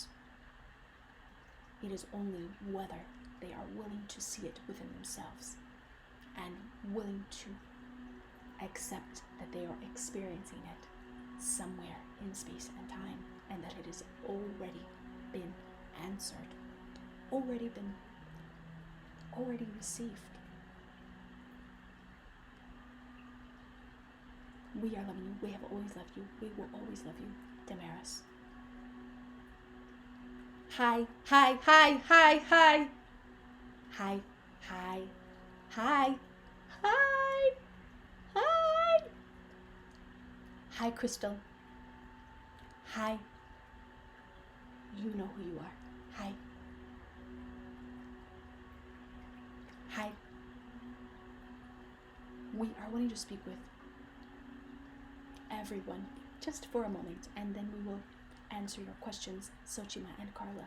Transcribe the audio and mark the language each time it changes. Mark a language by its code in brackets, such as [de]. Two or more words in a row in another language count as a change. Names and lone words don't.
[en] It is only whether they are willing to see it within themselves and willing to accept that they are experiencing it somewhere in space and time, and that it has already been answered, already received. We are loving you. We have always loved you. We will always love you, Damaris. Hi, hi, hi, hi, hi. Hi, hi, hi, hi, hi. Hi, Crystal. Hi. You know who you are. Hi. Hi. We are wanting to speak with everyone just for a moment, and then we will answer your questions, Sochima and Carla.